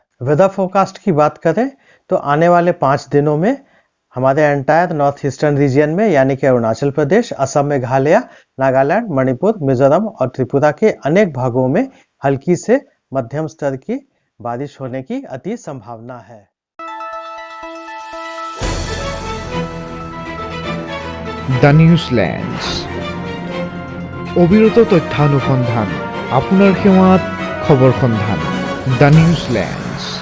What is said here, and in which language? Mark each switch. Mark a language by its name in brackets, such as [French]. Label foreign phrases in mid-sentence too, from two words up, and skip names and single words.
[English] weather forecast [Hindi] की बात करें तो आने वाले 5 दिनों में हमारे [English] entire north eastern region [Hindi] में यानी कि अरुणाचल प्रदेश, असम, मेघालय, नागालैंड, मणिपुर, मिजोरम और त्रिपुरा के अनेक भागों में हल्की से मध्यम स्तर की बारिश होने की अति संभावना है। [Assamese] দ্য নিউজলেন্ডছ অবিৰত তথ্যানুসন্ধান আপোনাৰ সেৱাত খবৰ সন্ধান দ্য নিউজলেন্ড।